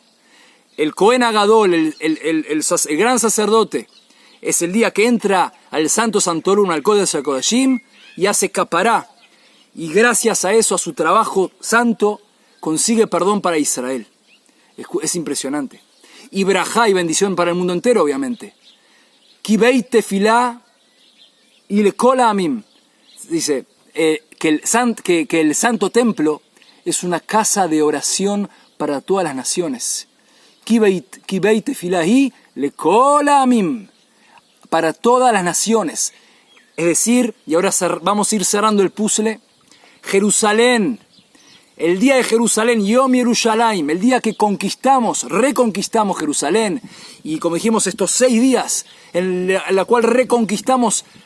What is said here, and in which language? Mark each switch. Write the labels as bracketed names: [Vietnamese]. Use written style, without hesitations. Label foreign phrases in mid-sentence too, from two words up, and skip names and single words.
[Spanish] El [Hebrew] כהן הגדול, [Spanish] el gran sacerdote, es el día que entra al Santo Santorum, al [Hebrew] קודש הקודשים, [Spanish] y hace capará. Y gracias a eso, a su trabajo santo, consigue perdón para Israel. Es impresionante. Y brajá y bendición para el mundo entero, obviamente. [Hebrew] כי בית תפילה יקרא לכל העמים. [Spanish] Dice que el santo templo es una casa de oración para todas las naciones. [Hebrew] כי בית תפילה יקרא לכל העמים. [Spanish] Para todas las naciones. Es decir, y ahora vamos a ir cerrando el puzzle, Jerusalén, el día de Jerusalén, Yom Yerushalayim, el día que reconquistamos Jerusalén, y como dijimos, estos 6 días, en la cual reconquistamos